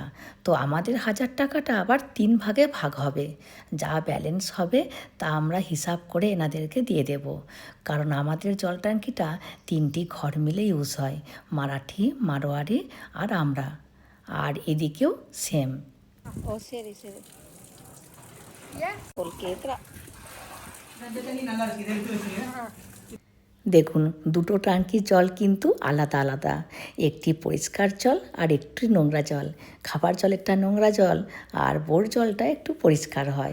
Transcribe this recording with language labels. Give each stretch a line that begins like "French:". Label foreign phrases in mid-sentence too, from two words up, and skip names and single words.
Bangla: তো আমাদের 1000 টাকাটা আবার 3 ভাগে ভাগ হবে। যা ব্যালেন্স হবে তা আমরা হিসাব করে এনাদেরকে দিয়ে দেব। কারণ আমাদের জল ট্যাঙ্কিটা 3টি ঘর মিলে ইউজ হয়, মারাঠি, মারোয়ারি আর আমরা। আর এদিকেও সেম।
Tamil: ஓ சரி சரி.
Bangla: দেখুন, দুটো ট্যাঙ্কির জল কিন্তু আলাদা আলাদা। একটি পরিষ্কার জল আর একটি নোংরা জল। খাবার জলেরটা নোংরা জল, আর বোর জলটা একটু পরিষ্কার হয়।